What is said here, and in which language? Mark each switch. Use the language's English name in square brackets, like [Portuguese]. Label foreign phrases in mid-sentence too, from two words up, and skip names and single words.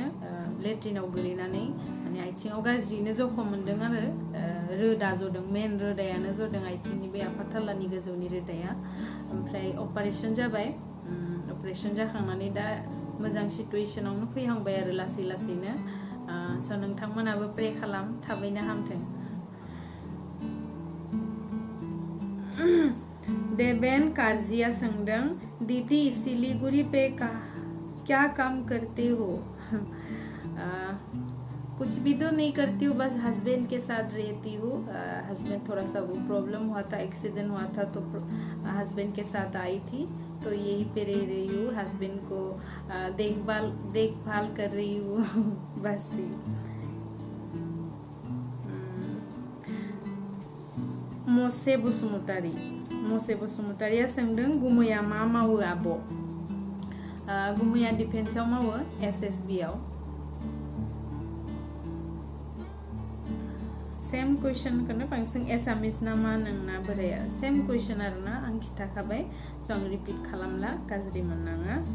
[Bodo] लेट्रिनाव गोलैनानै माने आथिङाव गाज्रियैनो जखम मोनदों आरो रोदा जदों मेन रोदायानो जदों आथिंनि बे आफाथालानि गोजौनि रोदाया ओमफ्राय अपारेशन जाबाय अपारेशन जाखांनानै दा मोजां सिटुएशनावनो फैहांबाय आरो लासैनो स' नोंथांमोनाबो प्रे खालाम थाबैनो हामथों देवेन कारजिया सोंदों [Hindi] दीदी सिलीगुड़ी पे क्या काम करते हो कुछ भी तो नहीं करती हूँ बस हस्बैंड के साथ रहती हूँ हस्बैंड थोड़ा सा वो प्रॉब्लम हुआ था एक्सीडेंट हुआ था तो हस्बैंड के साथ आई थी तो यही पे रह रही हूँ हस्बैंड को देखभाल कर रही हूँ बस ही [Bodo] मोसे बसुमतारिया सोंदों गुमैया मा मावो आब' गुमैया डिफेन्सआव मावो SSB आव सेम कुइसनखौनो बांसिन एसामिस नामा नोंना बोराया [English] same question [Bodo] आरोना आं खिथाखाबाय स' आं रिपिट खालामला गाज्रि मोननाङा